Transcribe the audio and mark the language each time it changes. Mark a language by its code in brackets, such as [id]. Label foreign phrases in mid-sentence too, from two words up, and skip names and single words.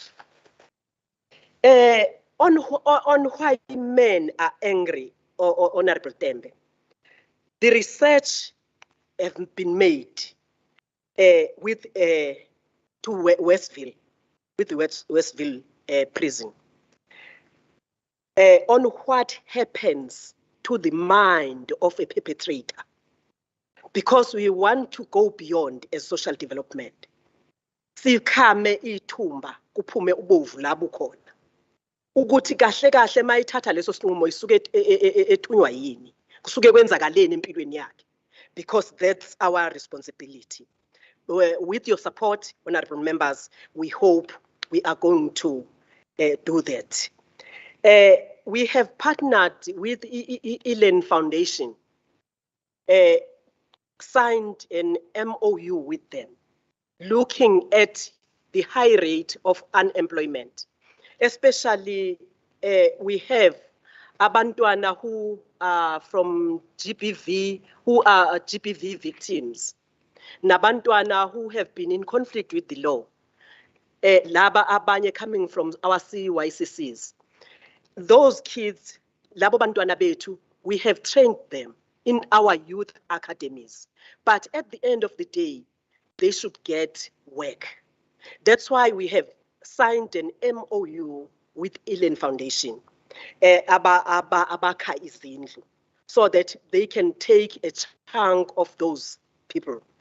[en] On why men are angry, or Honorable Tembe, the research have been made with to Westville, with the Westville prison, on what happens to the mind of a perpetrator, because we want to go beyond a social development. [zu] Sikhame ithumba kuphume ubovu la bukhona. Ukuthi kahle kahle mayithatha leso sinqumo isuke ethunywa yini, kusuke kwenzakaleni empilweni yakhe, [en] because that's our responsibility. With your support, honorable members, we hope we are going to do that. We have partnered with Elen Foundation, signed an MOU with them, looking at the high rate of unemployment. Especially, we have abantwana who are from GBV, who are GBV victims. Nabantwana who have been in conflict with the law. [zu] Laba abanye [en] coming from our CYCCs. Those kids, [zu] labo bantwana betu, [en] we have trained them in our youth academies. But at the end of the day, they should get work. That's why we have signed an MOU with Elen Foundation, [zu] abakha izindlu, [en] so that they can take a chunk of those people.